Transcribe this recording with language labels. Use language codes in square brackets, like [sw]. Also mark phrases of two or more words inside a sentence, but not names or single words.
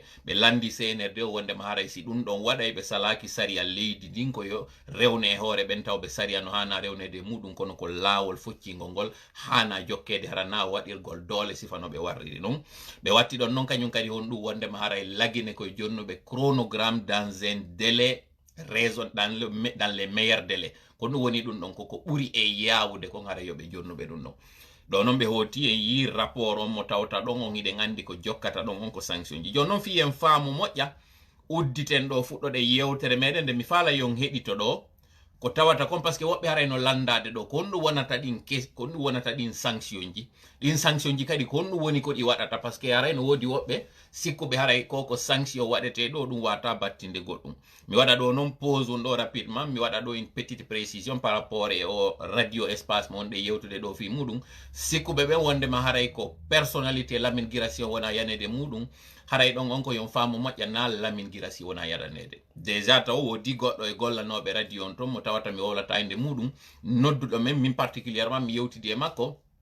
[ff] ɓe landi CNRD o wondema haray si ɗum ɗon waɗay ɓe salaki sariya leydi ndin ko yo rewne e hoore ɓen tawɓe sariya no hana rewnede muɗum kono ko laawol foccingol ngol hana jokkede harana waɗirgol doole sifanoɓe warriri ɗum ɓe watti ɗon noon kañum kadi hon ɗum wondema haray lagine koye jonnuɓe chronogramme [fr] dans un délai raison dans les meilleurs délais [ff] ko ɗum woni ɗum ɗon koko ɓuri e yawude kon haray yoɓe jonnuɓe ɗum ɗon ɗo noon ɓe hooti e yi rapport on mo tawta ɗon on hiɗen andi ko jokkata ɗon on ko sanction ji joni noon fiyen faamu moƴƴa udditen ɗo fuɗɗode yewtere meɗen nde mi faala yon heɗito ɗo ko tawata kon [fr] par ce que [ff] woɓɓe haray no landade ɗo ko honɗum wonata ɗin ko honɗum wonata ɗin sanction ji ɗin sanction ji kadi ko honɗum woni ko ɗi waɗata [fr] par ce que [ff] haray no woodi woɓɓe sikkuɓe haray koko sanction waɗete ɗo ɗum wata battinde goɗɗum mi waɗa ɗo noon pause on ɗo rapidement mi waɗa ɗo [fr] une petite précision par rapport [ff] e o radio espace mon ɗe yewtude ɗo fi muɗum sikkuɓe ɓen wondema haray ko personnalité Lamine Guirassy wona yanede muɗum haray ɗon on ko yon faamu moƴƴa na Lamin Guirassy wona yaɗanede déjà taw wodi goɗɗo e gollanoɓe radio on ton mo tawata mi wolata inde muɗum nodduɗo men min particulièrement mi yewtidi e makko